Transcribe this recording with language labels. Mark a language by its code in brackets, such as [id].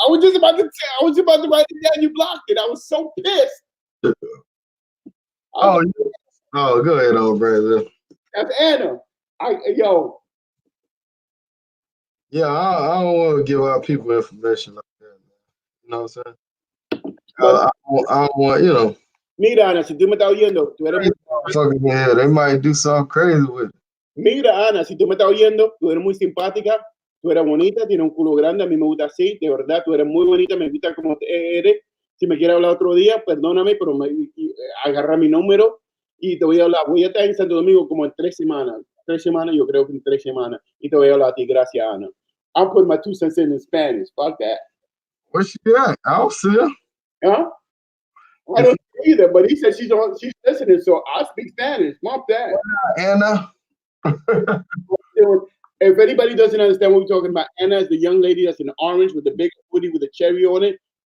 [en] I was just about to write it down. You blocked it. I was so pissed. Go ahead, old brother. That's Anna. Yeah, I don't want to give out people information like that, man. You know what I'm saying? I don't want, you know. [es] Mira, Ana, si tú me estás oyendo, tú eres muy... [en] They might do something crazy with it. [es] Mira, Ana, si tú me estás oyendo, tú eres muy simpática, tú eres bonita, tienes un culo grande, a mí me gusta así, de verdad, tú eres muy bonita, me gusta como eres. Si me quieres hablar otro día, perdóname, pero agarra mi número y te voy a hablar. Voy a estar en Santo Domingo como en 3 semanas. 3 semanas, yo creo que en 3 semanas. Y te voy a hablar a ti. Gracias, Ana. [en] I'll put my 2 cents in Spanish. Fuck that. Where's she at? I don't see her. Huh? I don't see either, but he said she's listening, so I speak Spanish. Fuck that. Anna. If anybody doesn't understand what we're talking about, Anna is the young lady that's in orange with the big hoodie with a cherry on it.